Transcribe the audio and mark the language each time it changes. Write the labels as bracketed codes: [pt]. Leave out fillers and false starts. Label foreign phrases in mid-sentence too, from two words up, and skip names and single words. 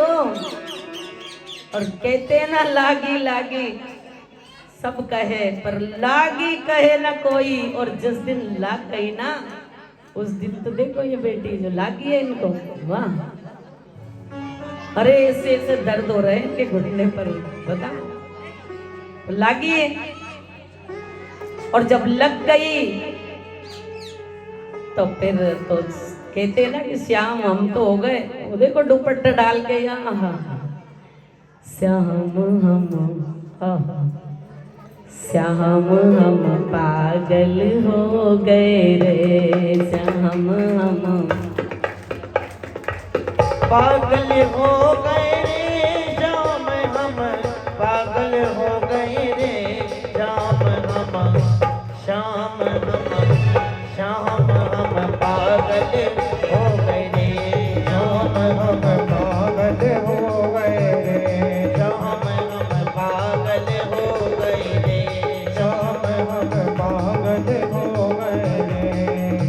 [hi] और कहते ना लागी लागी सब कहे पर लागी कहे ना कोई, और जिस दिन लाग गई ना उस दिन तो देखो ये बेटी जो लागी है इनको, वाह, अरे ऐसे ऐसे दर्द हो रहे हैं इनके घुटने पर, बता लागी है। और जब लग गई तो फिर तो कहते हैं ना कि श्याम हम तो हो गए, वो देखो दुपट्टा डाल के यहाँ, श्याम हम, श्याम हम पागल हो गए रे, श्याम हम पागल हो गए रे, श्याम हम पागल हो गए रे, श्याम हम, श्याम हम, श्याम हम पागल हो गए रे, श्याम हम पागल हो गए रे, श्याम हम पागल हो गए रे, श्याम हम पागल हो गए रे।